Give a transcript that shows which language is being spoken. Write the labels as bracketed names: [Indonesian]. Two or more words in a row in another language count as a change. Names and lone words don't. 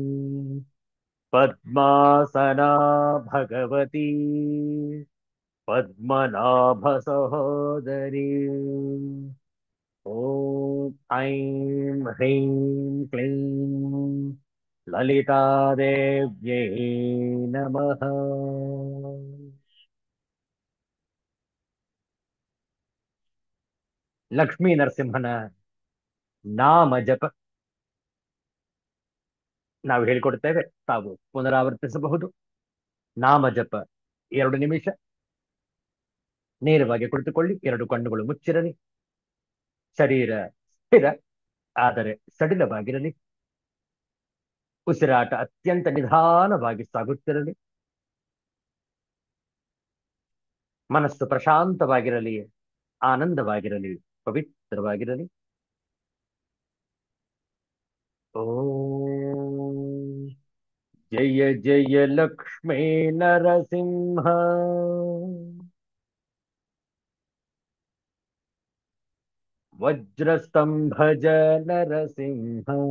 [Sanskrit] पद्मासना भगवती पद्मनाभसहोदरी ॐ ऐं ह्रीं क्लीं ललितादेव्यै नमः [Kannada] ಲಕ್ಷ್ಮೀ ನರಸಿಂಹನ ನಾಮ ಜಪ ನಾವು ಹೇಳಿಕೊಡ್ತೇವೆ, ತಾವು ಪುನರಾವರ್ತಿಸಬಹುದು. ನಾಮ ಜಪ 2 ನಿಮಿಷ. ನೇರವಾಗಿ ಕುಳಿತುಕೊಳ್ಳಿ, 2 ಕಣ್ಣುಗಳು ಮುಚ್ಚಿರಲಿ. ಶರೀರ ಸ್ಥಿರ ಆದರೆ ಸಡಿಲವಾಗಿರಲಿ. ಉಸಿರಾಟ ಅತ್ಯಂತ ನಿಧಾನವಾಗಿ ಸಾಗುತ್ತಿರಲಿ. ಮನಸ್ಸು ಪ್ರಶಾಂತವಾಗಿರಲಿ, ಆನಂದವಾಗಿರಲಿ, ಪವಿತ್ರವಾಗಿರಲಿ. [Sanskrit] ಓಂ ಜಯ ಜಯ ಲಕ್ಷ್ಮೀ ನರಸಿಂಹ ವಜ್ರಸ್ತಂಭಜ ನರಸಿಂಹ